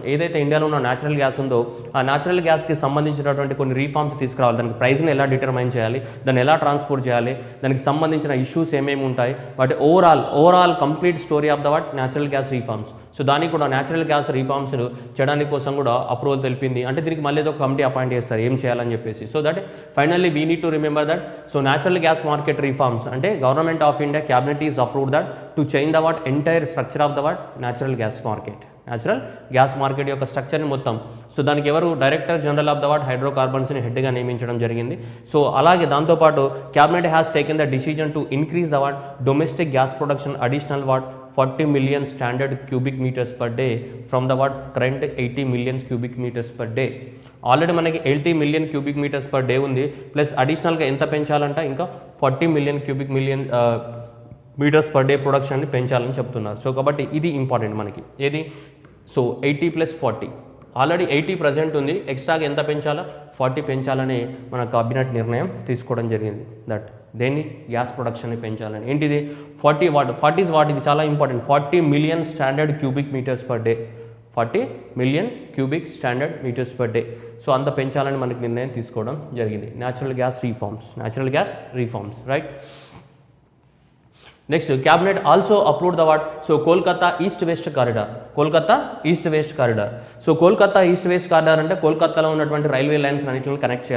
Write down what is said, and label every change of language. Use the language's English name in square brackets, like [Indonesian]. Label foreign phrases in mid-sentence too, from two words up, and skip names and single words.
[Telugu] ఏదైతే ఇండియాలో ఉన్న [English] natural gas [Telugu] ఉందో ఆ [English] natural gasకి [Telugu] సంబంధించినటువంటి కొన్ని రీఫార్మ్స్ తీసుకురావాలి. దానికి ప్రైస్ని ఎలా డిటర్మైన్ చేయాలి, దాన్ని ఎలా ట్రాన్స్పోర్ట్ చేయాలి, దానికి సంబంధించిన ఇష్యూస్ ఏమేమి ఉంటాయి, వాటి [English] overall complete story of the what natural gas reforms. [Telugu] సో దానికి కూడా [English] natural gas reforms [Telugu] చేయడానికి కోసం కూడా అప్రూవల్ తెలిపింది. అంటే దీనికి మళ్ళీ ఏదో [English] committee appoint [Telugu] చేస్తారు ఏం చేయాలని చెప్పేసి. [English] so that finally we need to remember that so natural gas market reforms అంటే government of India cabinet is approved that to change the what entire structure of the what natural gas market యొక్క structureని మొత్తం. [Telugu] సో దానికి ఎవరు [English] director general of the what hydrocarbonsని [Telugu] హెడ్గా నియమించడం జరిగింది. [English] సో [Telugu] అలాగే దాంతోపాటు [English] cabinet has taken the decision to increase the what domestic gas production additional what 40 million standard cubic meters per day from the what current 80 million cubic meters per day. [Telugu] ఆల్రెడీ మనకి [English] 80 million cubic meters per day [Telugu] ఉంది, [English] plus additionalగా [Telugu] ఎంత పెంచాలంట ఇంకా [English] 40 million cubic meters per day [Telugu] ప్రొడక్షన్ని పెంచాలని చెప్తున్నారు. సో కాబట్టి ఇది ఇంపార్టెంట్ మనకి ఏది, సో 80 + 40 [English] already 80 present [Telugu] ఉంది, ఎక్స్ట్రాగా ఎంత పెంచాలా 40 పెంచాలని మన క్యాబినెట్ నిర్ణయం తీసుకోవడం జరిగింది. దట్ దేన్ని [English] gas productionని [Telugu] పెంచాలని. ఏంటిది 40 [English] is what, [Telugu] ఇది చాలా ఇంపార్టెంట్. [English] 40 million standard cubic meters per day, 40 million cubic standard meters per day. [Telugu] సో అంత పెంచాలని మనకి నిర్ణయం తీసుకోవడం జరిగింది. [English] natural gas reforms right. next cabinet also approve the what so Kolkata East West corridor. Kolkata East West corridor. [Telugu] సో కోల్కతా ఈస్ట్ వెస్ట్ కారిడార్ అంటే కోల్కతాలో ఉన్నటువంటి [English] railway lines [Telugu] అన్నింటిని కనెక్ట్ చేయాలి.